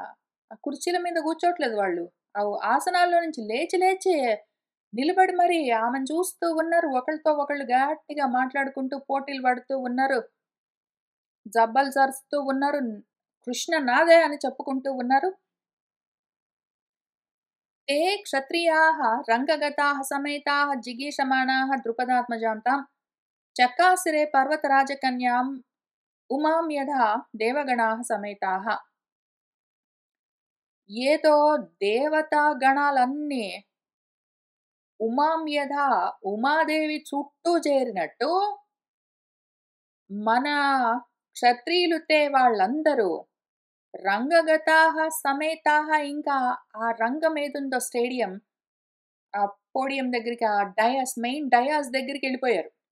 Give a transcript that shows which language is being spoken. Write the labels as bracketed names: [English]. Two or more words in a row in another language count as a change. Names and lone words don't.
[Telugu] ఆ కుర్చీల మీద కూర్చోట్లేదు వాళ్ళు. ఆసనాల్లో నుంచి లేచి లేచి నిలబడి మరి ఆమెను చూస్తూ ఉన్నారు. ఒకళ్ళతో ఒకళ్ళు గట్టిగా మాట్లాడుకుంటూ పోటీలు పడుతూ ఉన్నారు. జబ్బలు జరుస్తూ ఉన్నారు. కృష్ణ నాదే అని చెప్పుకుంటూ ఉన్నారు. [Sanskrit] ते क्षत्रियाः रङ्गगताः समेताः जिगीषमाणाः द्रुपदात्मजां तां चकासिरे पर्वतराजकन्याम् उमां यथा देवगणाः समेताः. [Telugu] ఏదో దేవతా గణాలన్నీ [Sanskrit] ఉమాం యథా [Telugu] ఉమాదేవి చుట్టూ చేరినట్టు మన క్షత్రియులుతే వాళ్ళందరూ [Sanskrit] రంగగతాః సమేతాః [Telugu] ఇంకా ఆ రంగం ఏదుందో స్టేడియం ఆ పోడియం దగ్గరికి ఆ డయాస్ [English] main dais [Telugu] దగ్గరికెళ్ళిపోయారు.